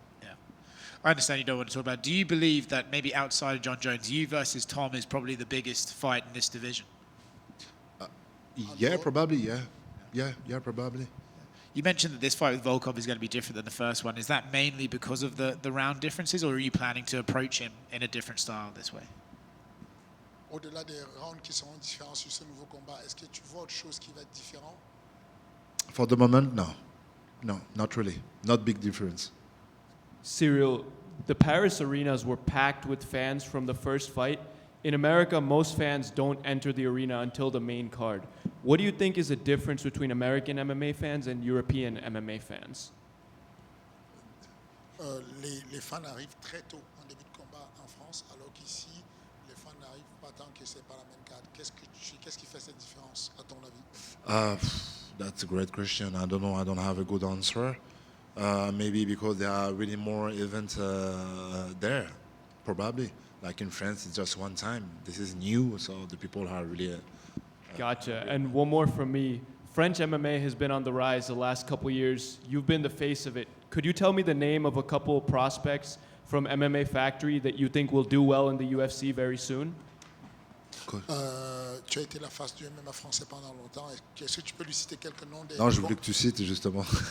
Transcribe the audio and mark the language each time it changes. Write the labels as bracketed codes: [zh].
[en] Yeah, I understand you don't want to talk about it. Do you believe that maybe outside of John Jones, you versus Tom is probably the biggest fight in this division? Yeah, probably. Yeah, probably. You mentioned that this fight with Volkov is going to be different than the first one. Is that mainly because of the round differences, or are you planning to approach him in a different style this way? [fr] Au-delà des rounds qui seront différents sur ce nouveau combat, est-ce que tu vois autre chose qui va être différent? [en] For the moment, no. No, not really. Not big difference. Ciryl, the Paris arenas were packed with fans from the first fight. In America, most fans don't enter the arena until the main card. What do you think is the difference between American MMA fans and European MMA fans? [fr] Les fans arrivent très tôt en début de combat en France, alors qu'ici, les fans n'arrivent pas tant que c'est pas la même carte. Qu'est-ce qui fait cette différence, à ton avis? [en] That's a great question. I don't know. I don't have a good answer. Maybe because there are really more events there, probably. Like in France, it's just one time. This is new, so the people are really... Gotcha. And one more from me. French MMA has been on the rise the last couple years. You've been the face of it. Could you tell me the name of a couple of prospects from MMA Factory that you think will do well in the UFC very soon? [fr] Quoi? Tu as été la face du MMA français pendant longtemps. Est-ce que tu peux lui citer quelques noms des... Non, je voulais que tu cites justement.